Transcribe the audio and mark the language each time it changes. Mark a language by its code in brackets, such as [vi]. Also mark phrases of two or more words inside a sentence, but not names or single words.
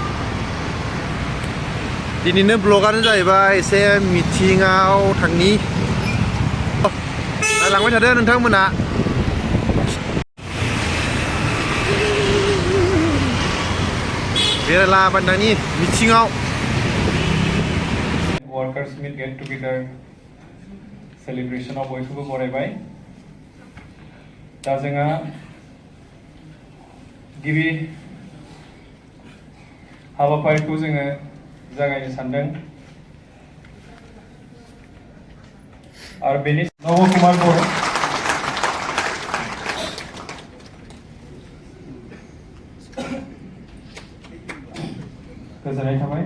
[brx] दिनैनो ब्लगानो जाहैबाय एसे मिटिंआव थांनि नायलांबाय थादो नोंथांमोना। बेरायलाबायनायनि मिटिंआव [en] workers meet get together celebrationआव [brx] बयखौबो बरायबाय। दा जोंहा गिबि हाबाफारिखौ जोङो जागायनो सानदों आरो बेनि नवकुमार बर' गोजोननाय थाबाय।